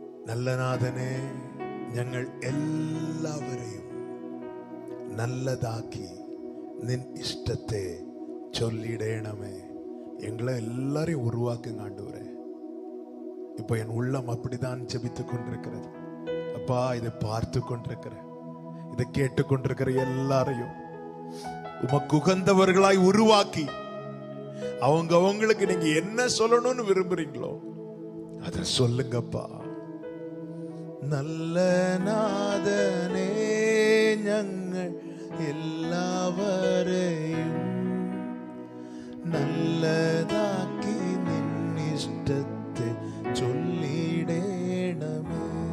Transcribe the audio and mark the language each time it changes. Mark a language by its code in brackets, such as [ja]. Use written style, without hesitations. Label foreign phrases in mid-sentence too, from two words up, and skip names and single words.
[ml] നല്ല നാഥനെ, ഞങ്ങൾ എല്ലാവരെയും നല്ലതാക്കി നിൻ ഇഷ്ടത്തെ ചൊല്ലിടേണമേ. [ta] எங்களை எல்லாரையும் உருவாக்குங்க ஆண்டவரே. இப்போ என் உள்ளம் அப்படிதான் ஜெபித்து கொண்டிருக்கிறது. அப்பா, இதை பார்த்து கொண்டிருக்கிற, இதை கேட்டு கொண்டிருக்கிற எல்லாரையும் உமக்கு உகந்தவர்களாய் உருவாக்கி அவங்களுக்கு நீங்க என்ன சொல்லணும்னு விரும்புறீங்களோ அதை சொல்லுங்கப்பா. [ml] നല്ല നാഥനേ, ഞങ്ങൾ എല്ലാവരെയും നല്ലതാക്കി നിന്നിഷ്ടത്തെ ചൊല്ലിടേണമേ.